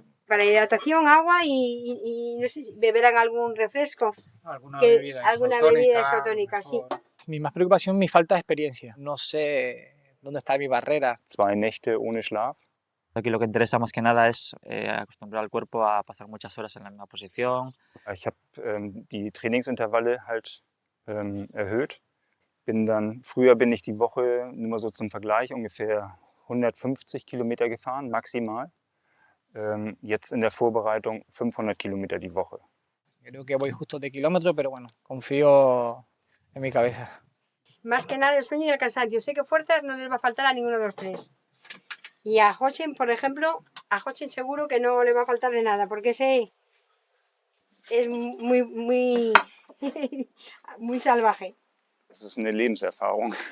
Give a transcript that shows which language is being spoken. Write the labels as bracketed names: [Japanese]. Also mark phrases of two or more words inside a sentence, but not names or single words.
[Spanish] Para hidratación, agua y no sé si beberán algún refresco. Alguna bebida isotónica, sí. Mi más preocupación es mi falta de experiencia. No sé dónde está mi barrera. [German] 2 Nächte ohne Schlaf. [Spanish] Aquí lo que interesa más que nada es acostumbrar al cuerpo a pasar muchas horas en la misma posición. [German] Ich habe die Trainingsintervalle halt erhöht. Früher bin ich die Woche, nur mal so zum Vergleich, ungefähr 150 Kilometer gefahren, maximal. Jetzt in der Vorbereitung 500 Kilometer die Woche. [Spanish] Creo que voy justo de kilómetros, pero bueno, confío en mi cabeza. Más que nada el sueño y el cansancio. Sé que fuerzas no les va a faltar a ninguno de los tres. Y a Jochen, por ejemplo, a Jochen seguro que no le va a faltar de nada, porque ese es muy muy salvaje. [German] Es ist eine Lebenserfahrung.